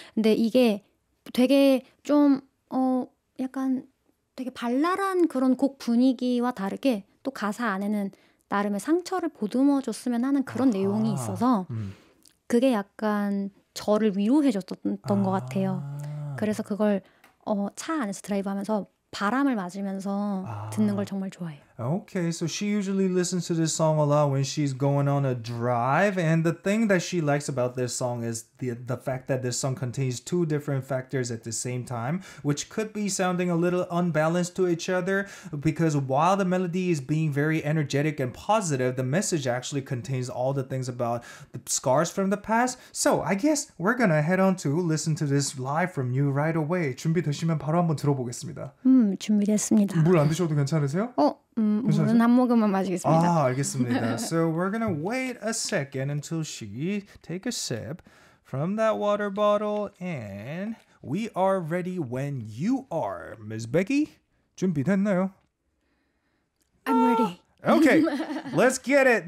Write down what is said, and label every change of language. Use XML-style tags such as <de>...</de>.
<ko>근데 이게 되게 좀 약간 되게 발랄한 그런 곡 분위기와 다르게 또 가사 안에는 나름의 상처를 보듬어줬으면 하는 그런 내용이 있어서 그게 약간 저를 위로해줬던 것 같아요. 그래서 그걸 차 안에서 드라이브하면서 바람을 맞으면서 듣는 걸 정말 좋아해요.</ko> <en>Okay, so she usually listens to this song a lot when she's going on a drive. And the thing that she likes about this song is the fact that this song contains two different factors at the same time, which could be sounding a little unbalanced to each other, because while the melody is being very energetic and positive, the message actually contains all the things about the scars from the past. So I guess we're gonna head on to listen to this live from you right away.</en> <ko>준비되시면 바로 한번 들어보겠습니다. 준비됐습니다. 물 안 드셔도 괜찮으세요? 물은 한 모금만 마시겠습니다. 알겠습니다.</ko> <en>So we're gonna wait a second until she take a sip from that water bottle, and we are ready when you are. Ms.</en> <ko>Becky, 준비됐나요?</ko> <en>I'm ready. Okay, let's get it.</en>